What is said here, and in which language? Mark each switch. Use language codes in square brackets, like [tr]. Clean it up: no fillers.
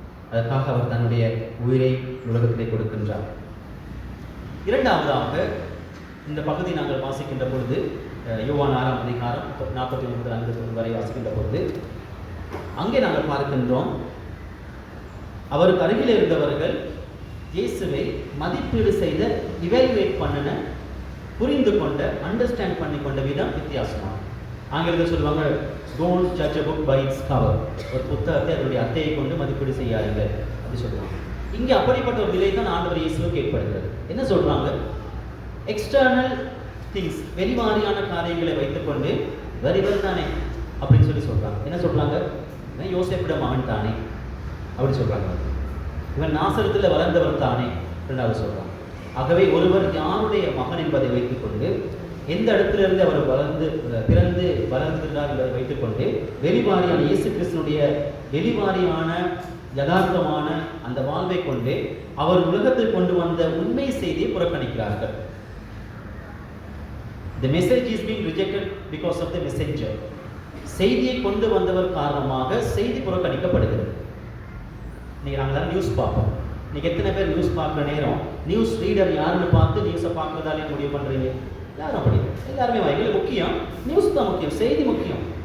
[ta] அதற்காக அவர் தன்னுடைய உயிரை உலகத்திலே கொடுக்கின்றார். இரண்டாவதாக இந்த பகுதி நாங்கள் வாசிக்கின்ற பொழுது, யோவான் 6 அதிகாரம் 49 வரை வாசிக்கின்ற பொழுது அங்கே நாங்கள் பார்க்கின்றோம், அவருக்கு அருகில் இருந்தவர்கள் இயேசுவை மதிப்பீடு செய்த, இவாலுவேட் பண்ணின, புரிந்து கொண்ட, அண்டர்ஸ்டாண்ட் பண்ணி கொண்ட விதம் வித்தியாசமாக. ஆங்கிலத்தில் சொல்லுவாங்க, [en] Don't judge a book by its cover. [ta] ஒரு புத்தகத்தை அதனுடைய அட்டையை கொண்டு மதிப்பீடு செய்யாதீர்கள் அப்படி சொல்லுவாங்க. இங்கே அப்படிப்பட்ட ஒரு நிலை தான் ஆண்டவர் இயேசுவுக்கு ஏற்படுகிறது. என்ன சொல்றாங்க? எக்ஸ்டர்னல் திங்ஸ், வெளிவாரியான காரியங்களை வைத்துக்கொண்டு வரிவர் தானே அப்படின்னு சொல்றாங்க. என்ன சொல்றாங்க? யோசேப்பிட மகன் தானே அப்படி சொல்றாங்க. இவன் நாசரத்தில் வளர்ந்தவர் தானே இரண்டாவது சொல்றாங்க. ஆகவே ஒருவர் யாருடைய மகன் என்பதை வைத்துக்கொண்டு, எந்த இடத்திலிருந்து அவர் பிறந்து வளர்ந்திருந்தார் என்பதை வைத்துக்கொண்டு, வெளிவாரியான இயேசு கிறிஸ்துனுடைய வெளிவாரியான யதார்த்தமான அந்த வாழ்வை கொண்டு அவர் உலகத்தில் கொண்டு வந்த உண்மை செய்தியை புறக்கணிக்கிறார்கள். [en] The message is being rejected because of the messenger. [ta] செய்தியை கொண்டு வந்தவர் காரணமாக செய்தி புறக்கணிக்கப்படுகிறது. இன்னைக்கு நாங்கள் நியூஸ் பார்ப்போம். இன்னைக்கு எத்தனை பேர் நியூஸ் பார்க்குற நேரம் நியூஸ் ரீடர் யாருன்னு பார்த்து நியூஸை பார்க்குறதாலே முடிவு பண்ணுறீங்க? யாரும் அப்படி எல்லாருமே எங்களுக்கு முக்கியம் நியூஸ் தான் முக்கியம், செய்தி முக்கியம்.